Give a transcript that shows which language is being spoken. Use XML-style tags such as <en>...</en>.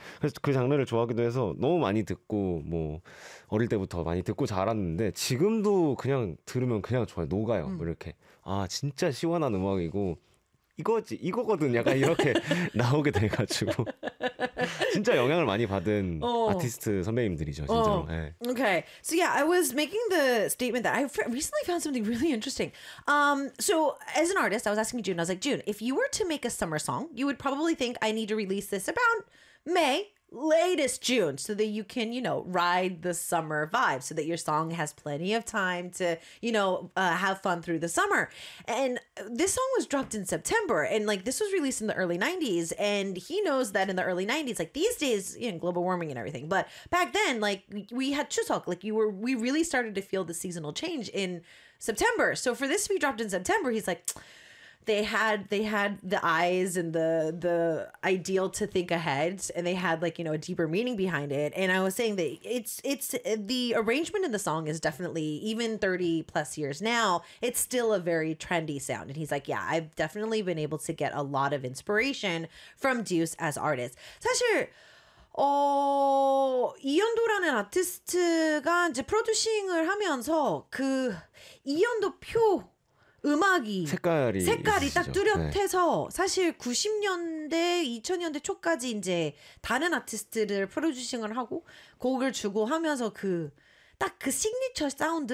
<ko>그래서 그 장르를 좋아하기도 해서 너무 많이 듣고 뭐 어릴 때부터 많이 듣고 자랐는데 지금도 그냥 들으면 그냥 좋아요. 녹아요. 뭐 이렇게 아 진짜 시원한 음악이고. 이거지 이거거든 약간 이렇게 나오게 돼가지고 진짜 영향을 많이 받은 아티스트 선배님들이죠 진짜로. 네.</ko> <en>Okay, so yeah, I was making the statement that I recently found something really interesting. So as an artist, I was asking June. I was like, June, if you were to make a summer song, you would probably think I need to release this about May. Latest June, so that you can, you know, ride the summer vibe, so that your song has plenty of time to, you know, have fun through the summer. And this song was dropped in September, and like this was released in the early 90s. And he knows that in the early 90s, like these days, you know, global warming and everything, but back then, like we had Chuseok, like we really started to feel the seasonal change in September. So for this to be dropped in September, he's like, They had the eyes and the ideal to think ahead, and they had like, you know, a deeper meaning behind it. And I was saying that it's the arrangement in the song is definitely, even 30 plus years now, it's still a very trendy sound. And he's like, yeah, I've definitely been able to get a lot of inspiration from Deuce as artist.</en> <ko>사실 이현도라는 아티스트가 이제 프로듀싱을 하면서 그 이현도 표 음악이 색깔이 딱 뚜렷해서 네. 사실 90년대 2000년대 초까지 이제 다른 아티스트를 프로듀싱을 하고 곡을 주고 하면서 그 딱 그 시그니처 사운드</ko>